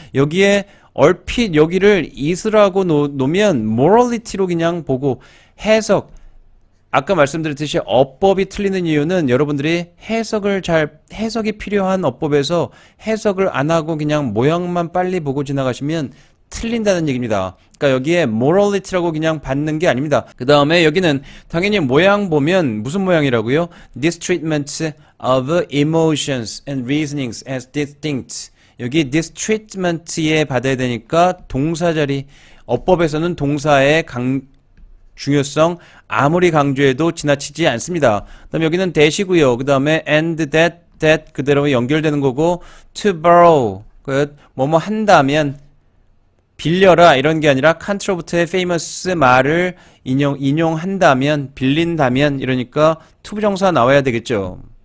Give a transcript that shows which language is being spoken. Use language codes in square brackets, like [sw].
[ko] 여기에 얼핏 여기를 is라고 놓으면 morality로 그냥 보고 해석 아까 말씀드렸듯이 어법이 틀리는 이유는 여러분들이 해석이 필요한 어법에서 해석을 안 하고 그냥 모양만 빨리 보고 지나가시면 틀린다는 얘기입니다. 그러니까 여기에 morality라고 그냥 받는 게 아닙니다. 그 다음에 여기는 당연히 모양 보면 무슨 모양이라고요? [en] This treatment of emotions and reasonings as distinct. [ko] 여기 this treatment에 받아야 되니까 동사 자리 어법에서는 동사의 중요성 아무리 강조해도 지나치지 않습니다. 그 다음에 여기는 that이고요. 그 다음에 and that 그대로 연결되는 거고 [en] to borrow [ko] 뭐뭐 한다면 빌려라 이런 게 아니라 칸트로부터의 famous 말을 인용한다면 빌린다면 이러니까 to 부정사 나와야 되겠죠.